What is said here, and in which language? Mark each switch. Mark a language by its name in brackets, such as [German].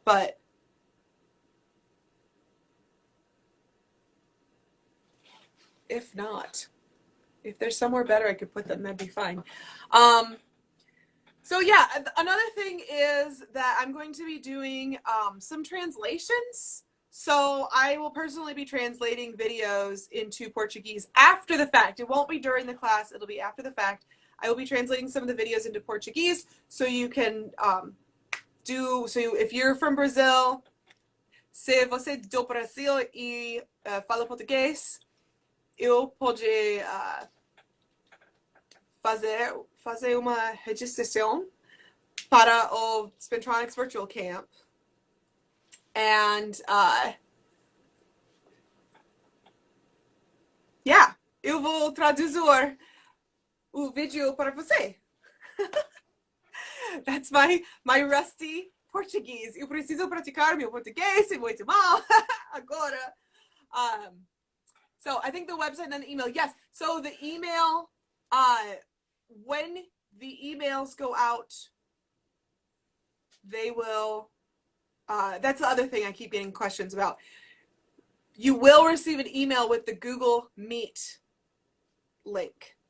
[English] But if not, if there's somewhere better I could put them, that'd be fine. So yeah, another thing is that I'm going to be doing some translations. So I will personally be translating videos into Portuguese after the fact. It won't be during the class, it'll be after the fact. I will be translating some of the videos into Portuguese so you can if you're from Brazil, [Portuguese] se você é do Brasil e fala português, eu pode fazer uma registração para o Spintronix Virtual Camp. [English] And yeah, [Portuguese] eu vou traduzir o vídeo para você. [English] That's my rusty Portuguese. [Portuguese] Eu preciso praticar meu português, é muito mal agora. [English] So I think the website and then the email. Yes. So the email, when the emails go out, they will, that's the other thing I keep getting questions about. You will receive an email with the Google Meet link.